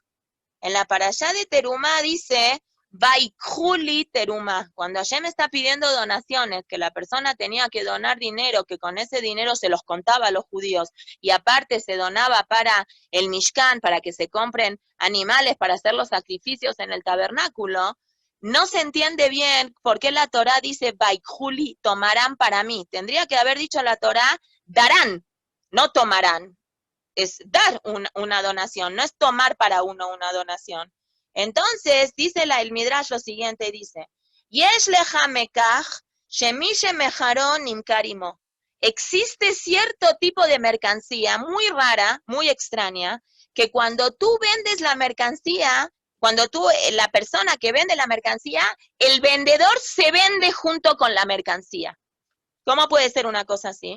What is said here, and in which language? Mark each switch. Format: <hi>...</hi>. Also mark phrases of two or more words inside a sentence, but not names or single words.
<es>En la parashá de Terumá dice,</es> <he>ויקחו לי תרומה,</he> <es>cuando Hashem está pidiendo donaciones, que la persona tenía que donar dinero, que con ese dinero se los contaba a los judíos, y aparte se donaba para el Mishkan, para que se compren animales para hacer los sacrificios en el tabernáculo, no se entiende bien por qué la Torá dice, Vaikhuli, tomarán para mí. Tendría que haber dicho la Torá, darán, no tomarán. Es dar una donación, no es tomar para uno una donación. Entonces, dice el Midrash lo siguiente, dice,</es> <he>יש לך מקח, שמי שמוכרו נמכר עמו.</he> <es>Existe cierto tipo de mercancía muy rara, muy extraña, que cuando tú vendes la mercancía, cuando la persona que vende la mercancía, el vendedor se vende junto con la mercancía. ¿Cómo puede ser una cosa así?</es>